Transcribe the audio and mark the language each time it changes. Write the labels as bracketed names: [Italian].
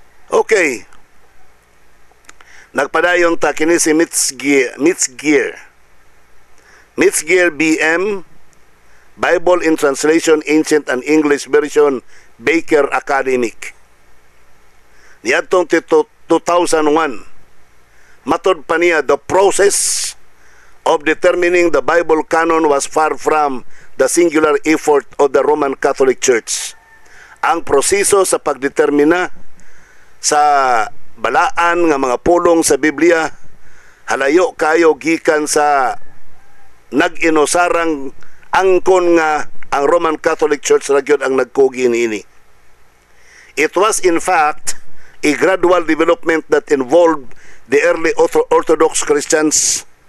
[Cebuano] Okay. Nagpadayon ta kini si Mitzgier BM, Bible in Translation, Ancient and English Version, Baker Academic. Niadtong 2001, matod pa niya, [English] the process of determining the Bible canon was far from the singular effort of the Roman Catholic Church. [Cebuano] Ang proseso sa pagdetermina sa balaan nga mga pulong sa Biblia halayo kayo gikan sa nag-inosarang angkon nga ang Roman Catholic Church ra gyud ang nagkugi niini. [English] It was in fact a gradual development that involved the early Orthodox Christians.